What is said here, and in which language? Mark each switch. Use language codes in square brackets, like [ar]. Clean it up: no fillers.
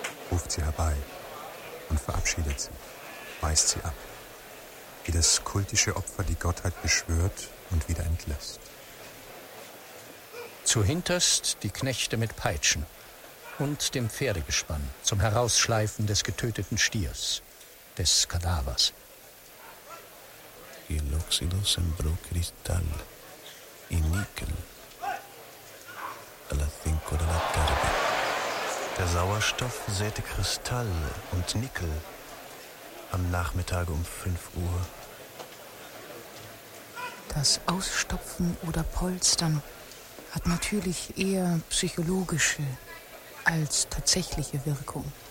[de] Ruft sie herbei. Und verabschiedet sie, weist sie ab, wie das kultische Opfer die Gottheit beschwört und wieder entlässt. Zuhinterst die Knechte mit Peitschen und dem Pferdegespann zum Herausschleifen des getöteten Stiers, des Kadavers. [es] El óxido sembró cristal y níquel a las 5 de la tarde. [de] Der Sauerstoff säte Kristall und Nickel am Nachmittag um 5 Uhr. Das Ausstopfen oder Polstern hat natürlich eher psychologische als tatsächliche Wirkung.